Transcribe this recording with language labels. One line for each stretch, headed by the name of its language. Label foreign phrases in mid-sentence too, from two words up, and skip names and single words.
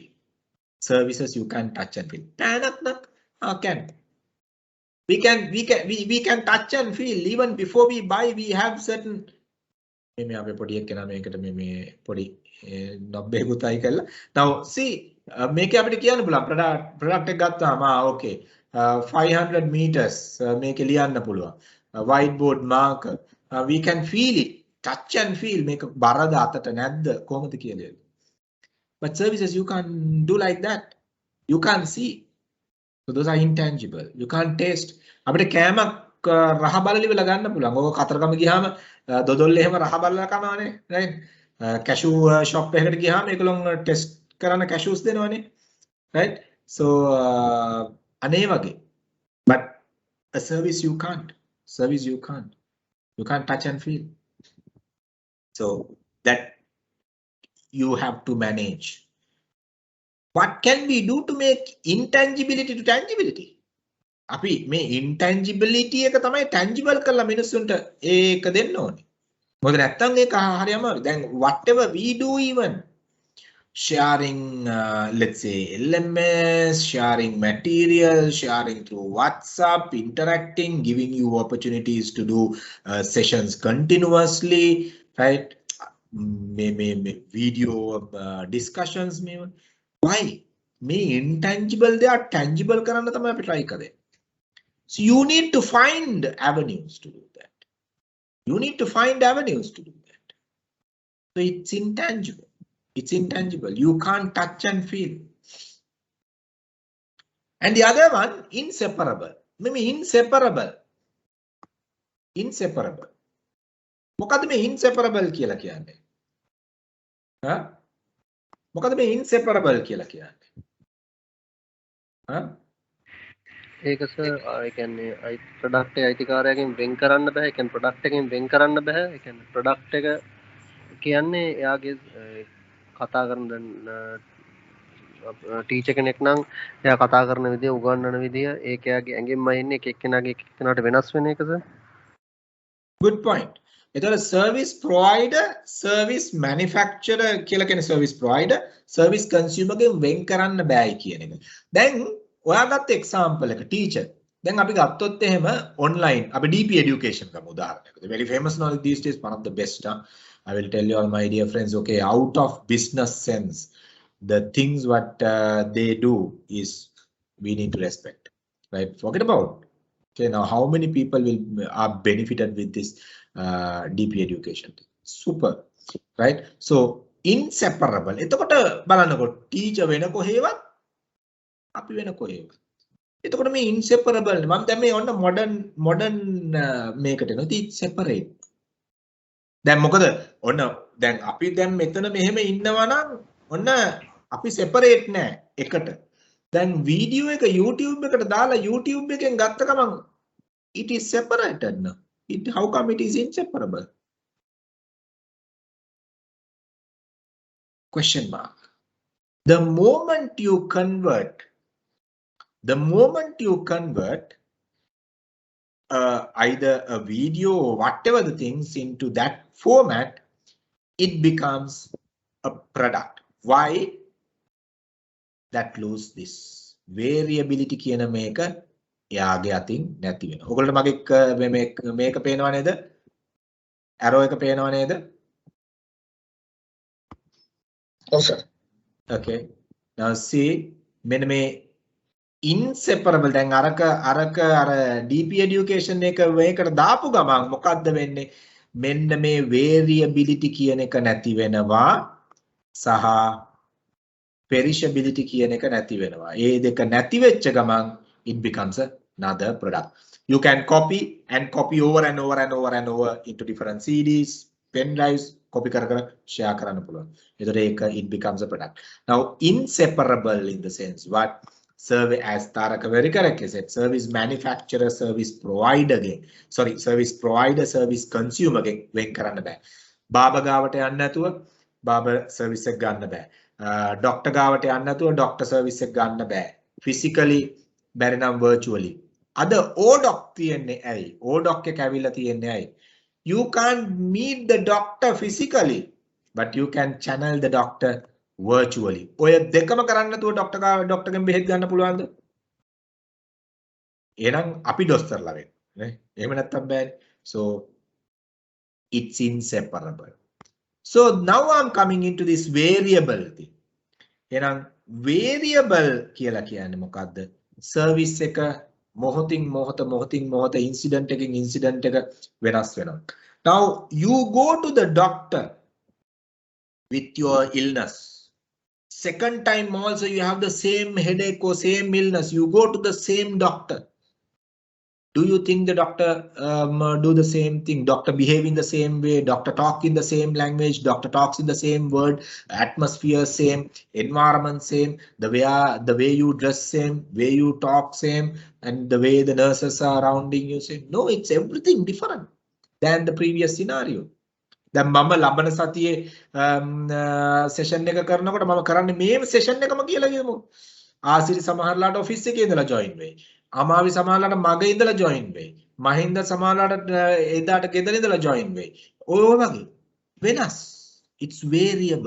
English: Services you can't touch and feel. Can. We can touch and feel. Even before we buy, we have certain. Now see, make
Sinhala: අපිට කියන්න පුළුවන්
English: product
Sinhala: එක ගත්තාම
English: okay 500 meters
Sinhala: මේක ලියන්න පුළුවන්
English: whiteboard marker, we can feel it, touch and feel,
Sinhala: මේක බරද අතට නැද්ද කොහොමද කියලා.
English: But services you can't do like that. You can't see. So those are intangible. You can't taste.
Sinhala: අපිට කෑමක් රහ බලලිවල ගන්න පුළුවන්. ඕක කතරගම ගියාම දොදොල්ලේ එහෙම රහ බලලා කනවනේ, right?
English: Cashew shop
Sinhala: එකකට ගියාම ඒගොල්ලෝ ටෙස්ට් කරන cashews දෙනවනේ, right? So අනේ වගේ.
English: But a service you can't. Service you can't. You can't touch and feel. So that you have to manage. What can we do to make intangibility to tangibility?
Sinhala: අපි මේ intangibility එක තමයි tangible කරලා මිනිස්සුන්ට ඒක දෙන්න ඕනේ. මොකද නැත්තම් ඒක හරි අමාරුයි.
English: දැන් whatever we do, even sharing, let's say LMS, sharing material, sharing through WhatsApp, interacting, giving you opportunities to do sessions continuously, right? Video discussions. Why? Me intangible, they are tangible
Sinhala: කරන්න තමයි අපි
English: try කරේ. So you need to find avenues to do that. You need to find avenues to do that. So it's intangible. It's intangible. You can't touch and feel. And the other one, inseparable. Maybe inseparable. Inseparable.
Sinhala: මොකද මේ inseparable කියලා කියන්නේ? මොකද මේ inseparable කියලා කියන්නේ? ඒක සර් ඒ කියන්නේ ප්‍රොඩක්ට් එක අයිතිකාරයාගෙන් වෙන් කරන්න බෑ. ඒ කියන්නේ ප්‍රොඩක්ට් එකෙන් වෙන් කරන්න බෑ. ඒ කියන්නේ ප්‍රොඩක්ට් එක කියන්නේ එයාගේ කතා කරන ටීචර් කෙනෙක් නම් එයා කතා කරන විදිය, උගන්වන විදිය ඒක එයාගේ ඇඟෙන්ම එන්නේ, එක එක්කෙනාගේ එක එක්කෙනාට වෙනස් වෙන එක සර්.
English: Good point.
Sinhala: එතකොට
English: service provider, service manufacturer
Sinhala: කියලා කියන
English: service provider, service consumer
Sinhala: ගෙන් වෙන් කරන්න බෑයි කියන එක. දැන් ඔයා ගත්ත example එක teacher. දැන් අපි ගත්තොත් එහෙම online අපි DP education ගමු උදාහරණයකට.
English: Very famous now these days, one of the best. I will tell you all my dear friends, okay, out of business sense, the things what they do is we need to respect. right? Forget about. Okay, now how many people are benefited with this DP education? Super, right? So inseparable.
Sinhala: එතකොට බලන්නකො teacher වෙන කොහේවත් අපි වෙන කොහේවත්. එතකොට මේ inseparable නේ. මම දැන් මේ ඔන්න modern මේකට එනවා. ඉතින් separate. දැන් මොකද ඔන්න දැන් අපි දැන් මෙතන මෙහෙම ඉන්නවා නම් ඔන්න අපි separate නෑ එකට. දැන් වීඩියෝ එක YouTube එකට දාලා YouTube එකෙන් ගත්ත ගමන්
English: it is separated now. How come it is inseparable? Question mark. The moment you convert either a video or whatever the things into that format, it becomes a product. Why? That lose this variability
Sinhala: කියන මේක එයාගේ අතින් නැති වෙනවා. ඔයගොල්ලෝ මගේ මේක පේනව නේද? arrow එක පේනව නේද? ඔව් සර්.
English: Okay. Now see
Sinhala: මෙන්න මේ inseparable දැන් අර DP education එක මේකට දාපු ගමන් මොකද්ද වෙන්නේ? මෙන්න මේ variability කියන එක නැති වෙනවා සහ perishability කියන එක නැති වෙනවා. ඒ දෙක නැති වෙච්ච ගමන්
English: it becomes another product. You can copy over and over into different CDs, pen drives, copy කර share
Sinhala: කරන්න පුළුවන්. ඒතකොට ඒක
English: it becomes a product. Now inseparable in the sense what survey as Taraka very correctly said, service manufacturer, service provider service provider, service consumer
Sinhala: වෙන් කරන්න බෑ. බාබා ගාවට යන්න නැතුව බාබා service එක ගන්න බෑ. ඩොක්ටර් ගාවට යන්න නැතුව ඩොක්ටර් service එක ගන්න බෑ. physically බැරි නම් virtually. අද ODoc තියෙන්නේ ඇයි? ODoc එක ඇවිල්ලා තියෙන්නේ ඇයි?
English: You can't meet the doctor physically, but you can channel the doctor virtually.
Sinhala: ඔය දෙකම කරන්න නැතුව ඩොක්ටර්ගෙන් බෙහෙත් ගන්න පුළුවන්ද? එහෙනම් අපි දොස්තරලා වෙන්න නේ. එහෙම නැත්තම් බෑනේ.
English: So it's inseparable. So now I'm coming into this variable thing.
Sinhala: එහෙනම් variable කියලා කියන්නේ මොකද්ද? service එක මොහොතින් මොහොත incident එකකින් incident එක වෙනස් වෙනවා.
English: Now you go to the doctor with your illness. Second time also you have the same headache or same illness. You go to the same doctor. Do you think the doctor do the same thing? Doctor behave in the same way? Doctor talk in the same language? Doctor talks in the same word? Atmosphere same? Environment same? The way you dress same? Way you talk same? And the way the nurses are surrounding you same? No, it's everything different than the previous scenario.
Sinhala: දැන් මම ලබන සතියේ සෙෂන් එක කරනකොට මම කරන්නේ මේ සෙෂන් එකම කියලා කියමු. ආසිරි සමහරලාට ඔෆිස් එකේ ඉඳලා ජොයින් වෙයි. අමාවි සමහරලාට මග ඉඳලා ජොයින් වෙයි. මහින්ද සමහරලාට එදාට ගෙදර ඉඳලා ජොයින් වෙයි. ඔය වගේ වෙනස්.
English: It's variable.